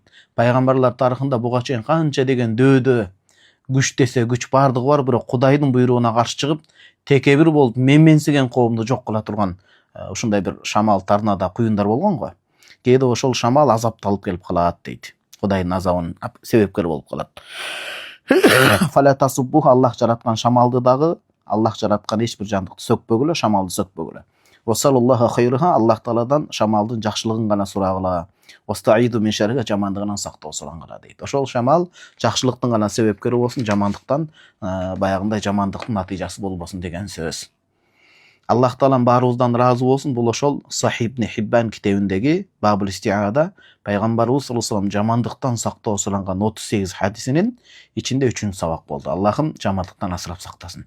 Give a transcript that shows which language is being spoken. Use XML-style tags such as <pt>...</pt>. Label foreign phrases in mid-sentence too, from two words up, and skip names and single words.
<ky>Пайгамбарлар тарыхында буга чейин канча деген дөөдө күч десе күч бардыгы бар, бирок Кудайдын буйругуна каршы чыгып, текебир болуп менменсиген коомду жок кыла турган ушундай бир шамал, торнадо, куюндар болгон го. Кээде ошол шамал азапты алып келип калат дейт. Кудайдын азабын себепкер болуп калат.</ky> <ar>فلا تسبوا,</ar> <ky>Аллах жараткан шамалды дагы, Аллах жараткан эч бир жандыкты сөкпөгүлө, шамалды сөкпөгүлө.</ky> <ar>وسلوا الله خيرها,</ar> <ky>Аллах Тааладан шамалдын жакшылыгын гана сурагыла.</ky> <ar>واستعيذوا من شرها,</ar> <ky>жамандыгынан сактоо сурангыла дейт. Ошол шамал жакшылыктын гана себепкери болсун, жамандыктан баягындай жамандыктын натыйжасы болбосун деген сөз. Аллах Таалам баарыбыздан ыраазы болсун. Бул ошол Сахih ибн Хиббан китебиндеги Бабул Истиада пайгамбарыбыз</ky> <ar>صلى الله عليه وسلم</ar> <ky>жамандыктан сактоо суранган 38 хадисинин ичинде 3-сабак болду. Аллахым жамандыктан асырап сактасын.</ky>